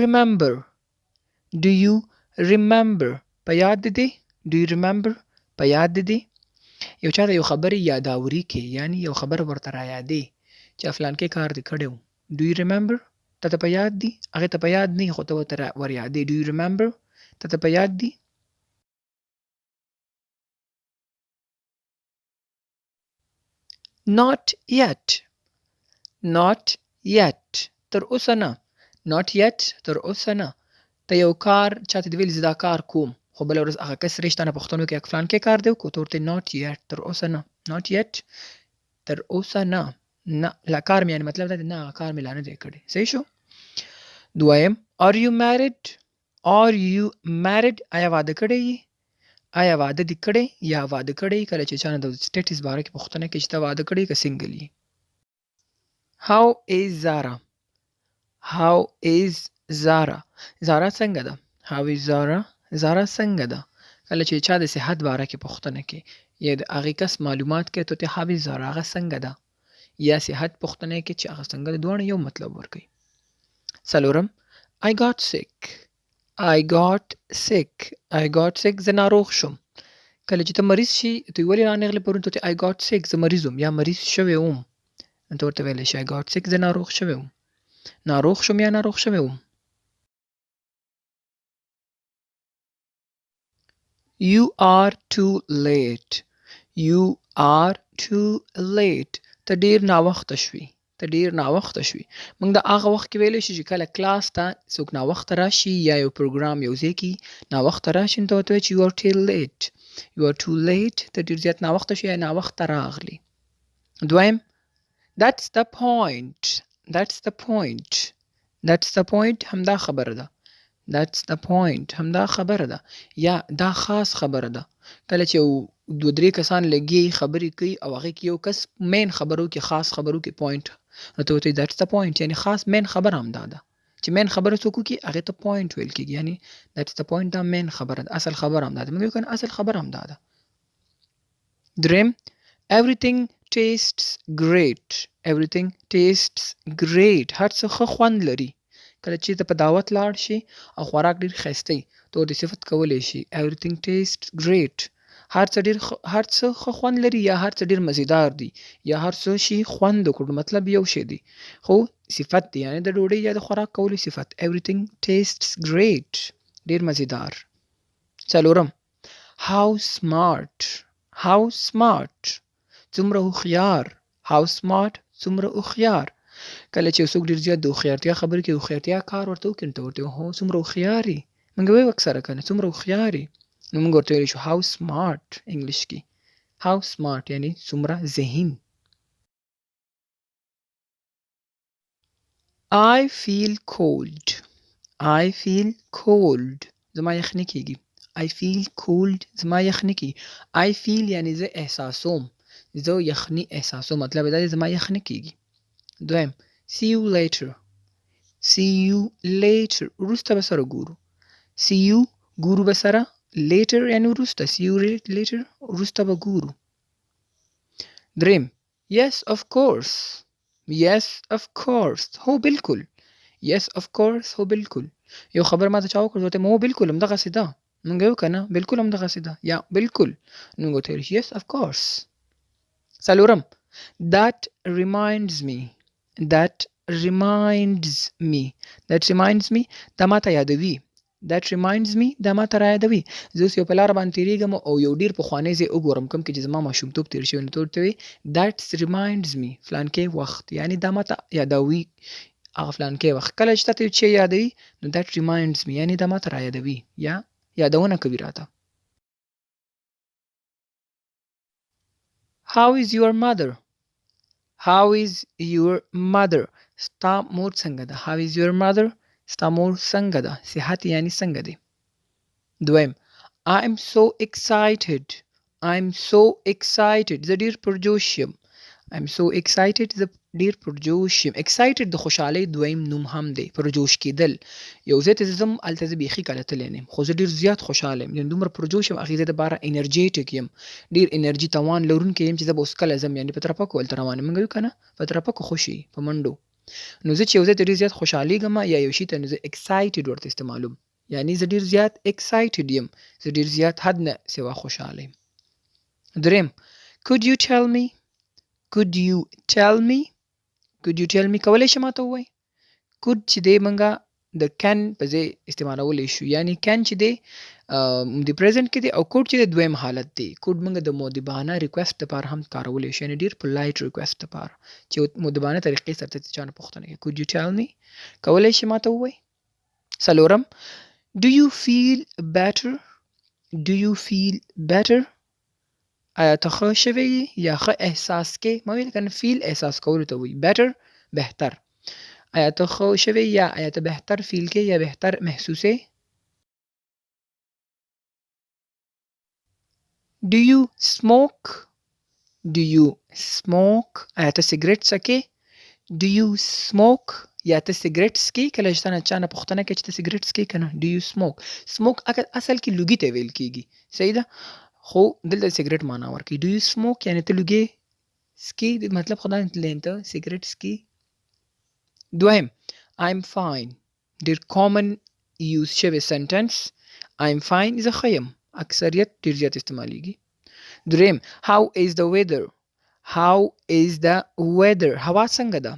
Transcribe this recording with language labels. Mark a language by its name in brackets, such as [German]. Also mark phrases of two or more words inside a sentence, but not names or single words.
[Pashto] remember په یاد دي [English] do you remember [Pashto] په یاد دي یو چا یو خبرې یاداوري کې یعنی یو خبر ورته را یادې چې فلان کې کار دې کړو [English] do you remember [Pashto] ته په یاد دي هغه ته په یاد نه خو ته ورته ور یادې [English] do you remember [Pashto] ته په یاد دي [English] not yet [Pashto] تر اوسه نه [English] not yet [Pashto] تر اوسه نه ته یو کار چاته دی ویل زدا کار کوم خو بل ورځ هغه کس رښتانه پښتنو کې فلان کې کار دی کو ته ورته [English] not yet [Pashto] تر اوسه نه [English] not yet [Pashto] تر اوسه نه لا کار مې یعنی مطلب دا نه هغه کار مې لا نه دی کړی صحیح شو دویم [English] are you married [Pashto] آیا واده کړی آیا واده دې کړی یا واده کړی کله چې چانه د سټیټس باره کې پوښتنه کوي چې ته واده کړی که سنګل یې [English] how is Zara [Pashto] څنګه ده [English] how is Zara [Pashto] څنګه ده کله چې چا د صحت باره کې پوښتنه کوي یا د هغې کس معلومات کوي ته [English] how is Zara [Pashto] هغه څنګه ده یا صحت پوښتنه کوي چې هغه څنګه ده دواړه یو مطلب ورکوي څلورم [English] I got [Pashto] sick زه ناروغ شم کله چې ته مریض شي ته ولې رانغلې پرون ته [English] I got sick [Pashto] زه مریض وم یا مریض شوی وم نو ته ورته ویلی شي [English] I got sick [Pashto] زه ناروغ شوی وم ناروغ شوم یا ناروغ شوی وم [English] You are too late [Pashto] ته ډیر ناوخته شوي موږ د هغه وخت کې ویلی شو چې کله کلاس ته څوک ناوخته راشي یا یو پروګرام یو ځای کې ناوخته راشي نو ته ورته وایي چې [English] you are too late [Pashto] ته ډیر زیات ناوخته شوي یا ناوخته راغلی دویم [English] that's the [Pashto] point همدا خبره ده یا دا خاص خبره ده کله چې دوه درې کسان لګي خبرې کوي او هغه کې یو کس مین خبرو کې خاص خبرو کې پوینټ نو ته ورته [English] that's the point [Pashto] یعنی خاص مین خبره همدا ده چې مین خبره څوک کوي هغه ته پوینټ ویل کېږي یعنی [English] that's the point [Pashto] دا مین خبره ده اصل خبره همدا ده موږ یو کنه اصل خبره همدا ده دریم [English] everything tastes great [Pashto] هر څه ښه خوند لري کله چې ته په دعوت لاړ شي او خوراک ډیر ښایسته وي ته ورته صفت کولی شي [English] everything tastes great [Pashto] هر څه ښه خوند لري یا هر څه ډیر مزیدار دي یا هر څه شي خوند وکړو مطلب یو شی دی خو صفت دی یعنی د ډوډۍ یا د خوراک کولو صفت [English] everything tastes great [Pashto] ډیر مزیدار څلورم [English] how smart [Pashto] څومره هوښیار کله چې څوک ډیر زیات د هوښیارتیا خبرې کوي هوښیارتیا کار ورته وکړي نو ته ورته هو څومره هوښیار یې موږ وایو اکثره کنه څومره هوښیار یې نو موږ ورته ویلی شو [English] how smart [Pashto] انګلیش کې [English] how smart [Pashto] یعنی څومره ذهین [English] I feel cold. I feel cold. [Pashto] زما یخني کیږي. [English] I feel cold. [Pashto] زما یخني کیږي. [English] I feel [Pashto] یعنی زه احساسوم. زه یخني احساسوم. مطلب دا دی زما یخني کیږي. دویم. [English] See you later. See you later. [Pashto] وروسته به سره ګورو. [English] See you [Pashto] ګورو به سره. Later یعنی وروسته. [English] See you later. [Pashto] وروسته به ګورو. دریم. [English] Yes of course. Yes of course. [Pashto] هو بالکل. [English] Yes of course. [Pashto] هو بالکل. یو خبر ما ته چا وکړ ورته هو بالکل همدغسې ده. مونږ یو که نه بالکل همدغسې ده. یا بالکل. نو مونږ ورته ویل [English] yes of course. [Pashto] څلورم. [English] That reminds me. That reminds me. That reminds me. [Pashto] دا ما ته یادوي. [English] That reminds me. [Pashto] دا ما ته را یادوي. زه اوس یو په لاره باندې تېرېږم او یو ډېر پخوانی ځای وګورم کوم کې چې زما ماشومتوب تېر شوی نو ته ورته وایې [English] That reminds me. [Pashto] فلانکې وخت یعنې دا ما ته یادوي هغه فلانکې وخت. کله چې تاته یو شی یادوي نو [English] that reminds me [Pashto] یعنې دا ما ته را یادوي یا یادونه کوي راته. [English] How is your mother? How is your mother? [Pashto] ستا مور څنګه ده؟ [English] How is your mother? [Pashto] ستا مور څنګه ده؟ صحت یعنی څنګه دی؟ دویم. [English] I'm so excited. I'm so excited. [Pashto] زه ډېر پرجوش یم. [English] I'm so excited. [Pashto] زه ډېر پرجوش یم. excited د خوشحالۍ دویم نوم هم دی. پرجوش کېدل. یو ځای ته ځم هلته زه بیخي کله تللی نه یم خو زه ډېر زیات خوشحاله یم. یعنې دومره پرجوش یم هغې ځای دپاره انرجیټک یم. ډېر انرژي توان لرونکی یم چې زه به اوس کله ځم یعنې په ترپکو هلته روان یم. موږ وایو که نه په ترپکو خوشي په منډو. نو زه چې یو ځای ته ډېر زیات خوشحالېږم یا یو شي ته نو زه excited ورته استعمالوم. یعنې زه ډېر زیات excited یم. زه ډېر زیات حد نه سوا خوشحاله یم. دریم. [English] Could you tell me? Could you tell me? Could you tell me [Pashto] کولی شې ماته ووایې. could چې دی موږ د can په ځای استعمالولی شو. یعنې can چې دی د present کې دی او could چې دی دویم حالت دی. could موږ د مؤدبانه request دپاره هم کارولی شو. یعنې ډېر [English] polite request [Pashto] دپاره چې مؤدبانه طریقې سره ته چا نه پوښتنه کوي. [English] could you tell me [Pashto] کولی شې ماته ووایې. څلورم. [English] Do you feel better? Do you feel better? [Pashto] آیا ته ښه شوی یې یا ښه احساس کې. ما ویل که نه فیل احساس کولو ته وایي. better بهتر. آیا ته ښه شوی یا آیا ته بهتر فیل کې یا بهتر محسوسې. [English] Do you smoke? Do you smoke? [Pashto] آیا ته سګرټ څکې. [English] Do you smoke? [Pashto] یا ته سګرټ څکې. کله چې تا نه چا نه پوښتنه کوي چې ته سګرټ څکې که نه. [English] Do you smoke? [Pashto] smoke اصل کې لوګي ته ویل کېږي. صحیح ده خو دلته سګرټ معنا ورکوي. [English] Do you smoke [Pashto] یعنې ته لوګې څکې مطلب خو دا نه ته سګرټ څکې. دویم. [English] I'm fine. ډېر common use شوی sentence. I'm fine [Pashto] زه ښه یم. اکثریت ډېر زیات استعمالیږي. دریم. [English] How is the weather? How is the weather? [Pashto] هوا څنګه ده.